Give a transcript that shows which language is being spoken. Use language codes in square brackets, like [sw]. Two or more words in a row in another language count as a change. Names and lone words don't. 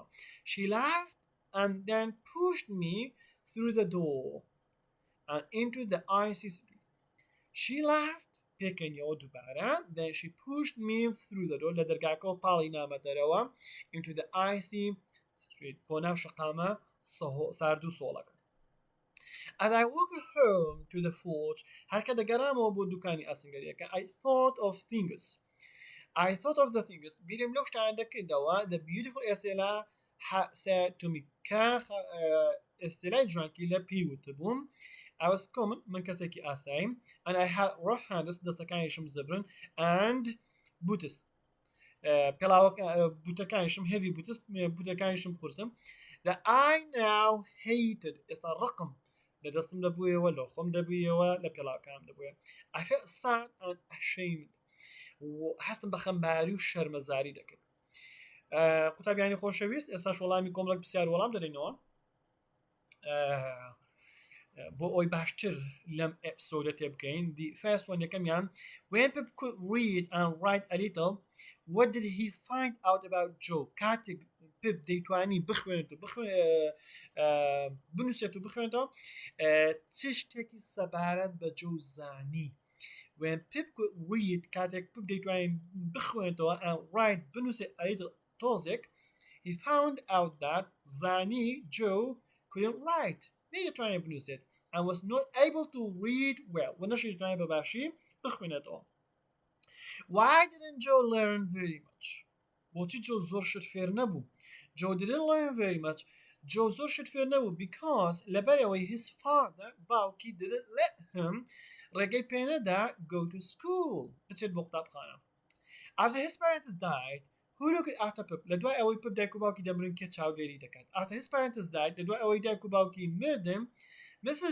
[en] she laughed and then pushed me through the door and into the icy street she laughed [ckb] پێکەنیەوە دووبارە [en] then she pushed me through the door [ckb] لە دەرگاکەوە پاڵی نامەدەرەوە [en] into the icy street [ckb] بۆ ناو شەقامە سارد و سۆڵەکە [en] As I walked home to the forge [ckb] هەرکە دەگەڕامەوە بۆ دوکانی ئاسنگەریەکە [en] I thought of the things [ckb] بیرم لەو شتانە دەکردەوە [en] the beautiful Estella said to me [ckb] کە ئێستێلای جوانکی لە پێی وتبووم [en] I was common [ckb] من کەسێکی ئاساییم [en] and I had rough hands [ckb] دەستەکانیشم زبرن [en] and boots [ckb] بوتەکانیشم [en] heavy boots [ckb] بوتەکانیشم قورسم [en] that I now hated [ckb] ئێستا ڕقم لە دەستم دەبوویەوە لە خۆم دەبوویەوە لە پێڵاوەکانم دەبووە [en] I felt sad and ashamed [ckb] هەستم بە خەمباری و شەرمەزاری دەکرد قوتابیانی خۆشەویست ئێستا وەڵامی کۆمەڵک پرسیار وەڵام دەدەینەوە بۆ ئەوی باشتر لەم ئێپسۆدە تێبکەین [en] the first one یەکەمیان when Pip could read and write a little what did he find out about Joe [ckb] کاتێک Pip دەیتوانی بخوێنێت و بنووسێت و بخوێنێتەوە چ شتێکی سەبارەت بە جۆ زانی [en] when Pip could read [ckb] کاتێک Pip دەیتوانین بخوێنێتەوە [en] and write [ckb] بنووسێت ئەیت تۆزێک [en] he found out that [ckb] زانی Joe [en] couldn't write [ckb] نەیدەتوانێت بنووسێت [en] and was not able to read well [ckb] و نەشیدەتوانێت بەباشی بخوێنێتەوە. [en] Why didn't Joe learn very much? [ckb] بۆچی Joe زۆر شت فێر نەبوو؟ [en] Joe didn't learn very much. [ckb] Joe زۆر شت فێر نەبوو because لەبەرەوەی [en] his father [ckb] باوکی [en] didn't let him [ckb] ڕێگەی پێنەدا [en] go to school [ckb] بچێت بۆ قوتابخانە. [en] After his parents died, who looked after Pip? [ckb] لەدوای ئەوەی Pip دایک و باوکی دەمرن کێ چاودێری دەکات. [en] After his parents died, [ckb] لەدوای ئەوەی دایک و باوکی مردن Mrs.